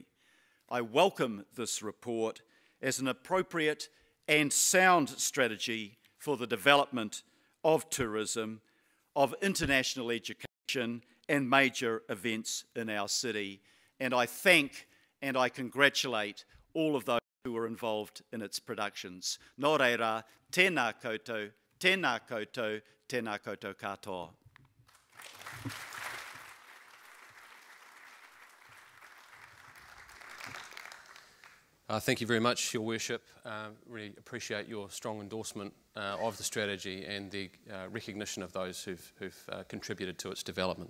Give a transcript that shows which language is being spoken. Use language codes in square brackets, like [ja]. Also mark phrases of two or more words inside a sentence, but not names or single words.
[en] I welcome this report as an appropriate and sound strategy for the development of tourism, of international education and major events in our city. And I thank and I congratulate all of those who were involved in its productions. [mi] Nō reira, tēnā koutou, tēnā koutou, tēnā koutou katoa. [en] Thank you very much, Your Worship. Really appreciate your strong endorsement of the strategy and the recognition of those who've contributed to its development.